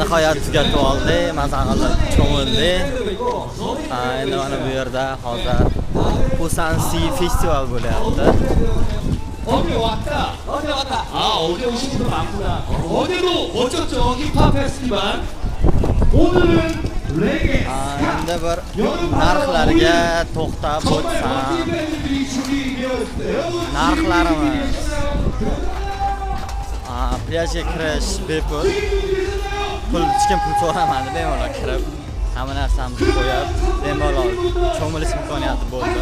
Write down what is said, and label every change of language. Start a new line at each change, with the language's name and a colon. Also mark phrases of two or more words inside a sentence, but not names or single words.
Uzbek: ishlar tugatib oldik, maza qilib cho'mildik. Endi mana bu yerda hozir Pusan festival bo'lyapti.
Korean: 어제 왔다. 어제 오신 분도 많구나. 어제도 멋졌죠, 힙합 페스티벌. 오늘은 레게.
Uzbek: Endi bir narxlarga to'xtab o'tsam. Narxlarimiz. Plyajga kirish bepul. Hech kim pul so'ramadi, bemalol kirib, hamma narsamizni qo'yib, bemalol cho'milish imkoniyati bo'ldi.